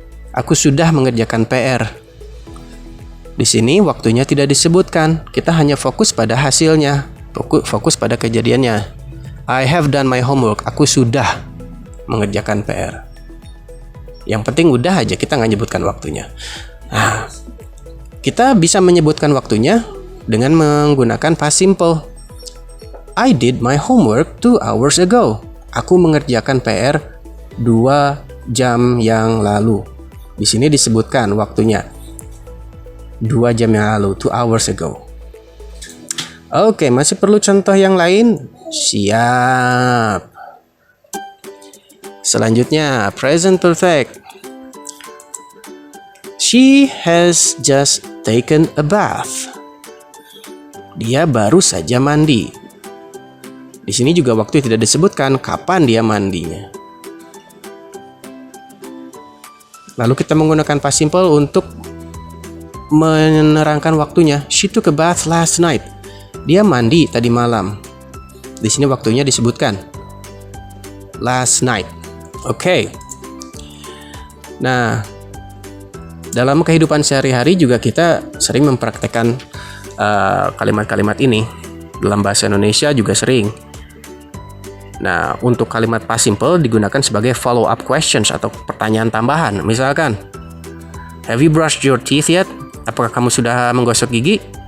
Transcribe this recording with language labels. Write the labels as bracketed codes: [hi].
[id] Aku sudah mengerjakan PR. Di sini waktunya tidak disebutkan, kita hanya fokus pada hasilnya, fokus pada kejadiannya. [en] I have done my homework. [id] Aku sudah mengerjakan PR. Yang penting udah aja, kita nggak nyebutkan waktunya. Nah, kita bisa menyebutkan waktunya dengan menggunakan past simple. [en] I did my homework 2 hours ago. [id] Aku mengerjakan PR 2 jam yang lalu. Di sini disebutkan waktunya 2 jam yang lalu, [en] 2 hours ago. [id] Oke, masih perlu contoh yang lain? Siap. Selanjutnya, present perfect. [en] She has just taken a bath. [id] Dia baru saja mandi. Di sini juga waktu tidak disebutkan kapan dia mandinya. Lalu kita menggunakan past simple untuk menerangkan waktunya. [en] She took a bath last night. [id] Dia mandi tadi malam. Di sini waktunya disebutkan last night. Oke. Nah, dalam kehidupan sehari-hari juga kita sering mempraktekkan kalimat-kalimat ini. Dalam bahasa Indonesia juga sering. Nah, untuk kalimat past simple digunakan sebagai follow up questions atau pertanyaan tambahan. [en] Misalkan, have you brushed your teeth yet? [id] Apakah kamu sudah menggosok gigi?